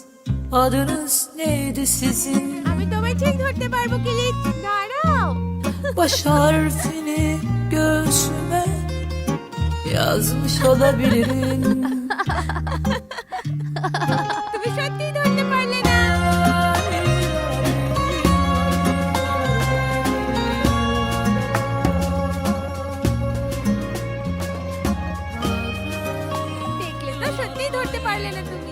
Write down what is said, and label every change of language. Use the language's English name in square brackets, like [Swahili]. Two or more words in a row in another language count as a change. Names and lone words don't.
[Turkish] Adınız neydi sizin? [Bangla] আমি তোমায় ঠিক ধরতে পারবো কি? দাঁড়াও। [Turkish] Baş harfini göğsüme yazmış olabilirim. [Bangla] তুমি সত্যিই ধরতে পারলে না। দেখলে তো, সত্যিই ধরতে পারলে না তুমি।